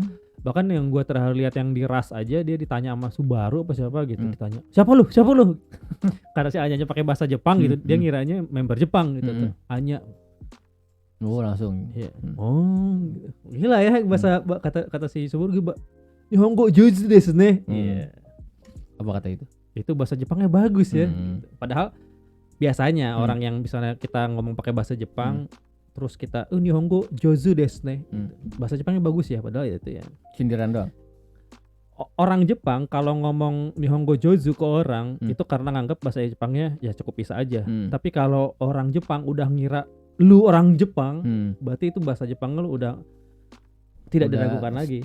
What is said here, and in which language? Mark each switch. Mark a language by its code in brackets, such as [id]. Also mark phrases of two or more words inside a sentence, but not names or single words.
[id] Bahkan yang gua terakhir lihat yang di Ras aja dia ditanya sama Subaru apa siapa gitu, ditanya siapa lu karena si Anya pakai bahasa Jepang gitu, dia ngiranya member Jepang gitu. Anya langsung gitu. Gila ya bahasa kata si Subaru gitu, [ja] 日本語上手ですね. [id] Apa kata itu? Itu bahasa Jepangnya bagus ya. Padahal biasanya orang yang misalnya kita ngomong pakai bahasa Jepang terus kita [ja] 日本語上手ですね. [id] Bahasa Jepangnya bagus ya, padahal itu ya sindiran doang. Orang Jepang kalau ngomong [ja] 日本語上手 [id] ke orang itu karena nganggap bahasa Jepangnya ya cukup bisa aja. Tapi kalau orang Jepang udah ngira lu orang Jepang, berarti itu bahasa Jepang lu udah tidak diragukan lagi.